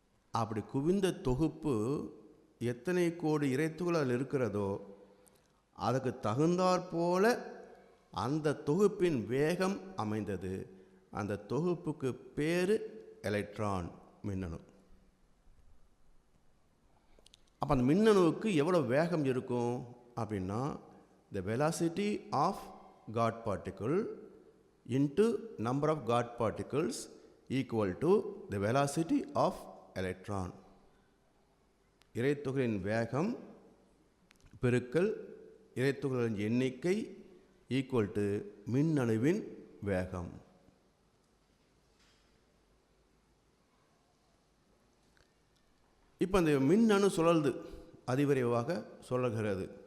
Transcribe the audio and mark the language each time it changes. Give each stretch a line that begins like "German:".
Tamil: அப்படி குவிந்த தொகுப்பு எத்தனை கோடி இறைத்துகள் அதில் இருக்கிறதோ அதுக்கு தகுந்தாற்போல அந்த தொகுப்பின் வேகம் அமைந்தது. அந்த தொகுப்புக்கு பேர் எலக்ட்ரான், மின்னணு. அப்போ அந்த மின்னணுவுக்கு எவ்வளோ வேகம் இருக்கும் அப்படின்னா,
English: the velocity of God particle into number of God particles equal to the velocity of electron.
Tamil: இறைத்துகளின் வேகம் பெருக்கல் இறைத்துகளின் எண்ணிக்கை ஈக்குவல் டு மின்னணுவின் வேகம். இப்போ அந்த மின்னணு சுழல்து, அதிவிரைவாக சுழல்கிறது.